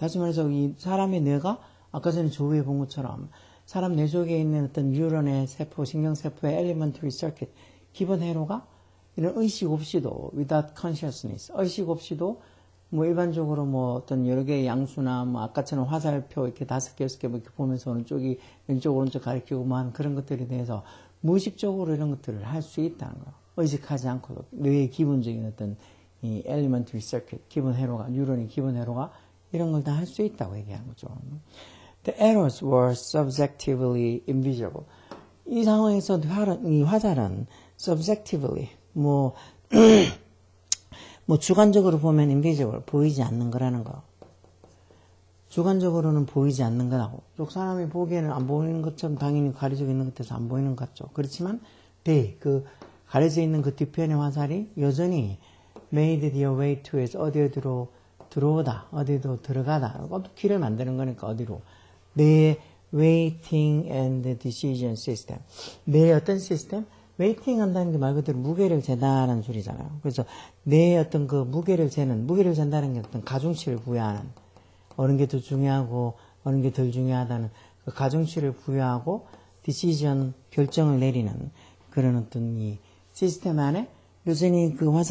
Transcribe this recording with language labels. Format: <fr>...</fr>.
<ko>다시 말해서 이 사람의 뇌가 아까 전에 조우에 본 것처럼 사람 뇌 속에 있는 어떤 뉴런의 세포, 신경세포의</ko> <en>elementary circuit,</en> <ko>기본 회로가 이런 의식 없이도</ko> <en>without consciousness,</en> <ko>의식 없이도 뭐 일반적으로 뭐 어떤 여러 개의 양수나 뭐 아까처럼 화살표 이렇게 5개, 6개 뭐 이렇게 보면서 어느 쪽이 왼쪽, 오른쪽 가리키고 뭐 하는 그런 것들에 대해서 무의식적으로 이런 것들을 할 수 있다는 거예요. 의식하지 않고도 뇌의 기본적인 어떤 이</ko> <en>elementary circuit,</en> <ko>기본 회로가, 뉴런의 기본 회로가 이런 걸 다 할 수 있다고 얘기하는 거죠.</ko> <en>The errors were subjectively invisible.</en> <ko>이 상황에서 이 화살은 subjectively, 뭐 주관적으로 보면 invisible, 보이지 않는 거라는 거. 주관적으로는 보이지 않는 거라고. 쪽 사람이 보기에는 안 보이는 것처럼 당연히 가려져 있는 것 같아서 안 보이는 것 같죠. 그렇지만, 그 가려져 있는 그 뒤편의 화살이 여전히</ko> <en>made their way to</en> <ko>에서 어디로 들어오다, 어디로 들어가다. 길을 만드는 거니까 어디로. 내</ko> <en>waiting and decision system.</en> <ko>내 어떤 시스템? 웨이팅 한다는 게 말 그대로 무게를 재다라는 소리잖아요. 그래서 내 어떤 그 무게를 재다는 게 어떤 가중치를 부여하는, 어느 게 더 중요하고 어느 게 덜 중요하다는 그 가중치를 부여하고 디시전 결정을 내리는 그런 어떤 이 시스템 안에 여전히 그</ko>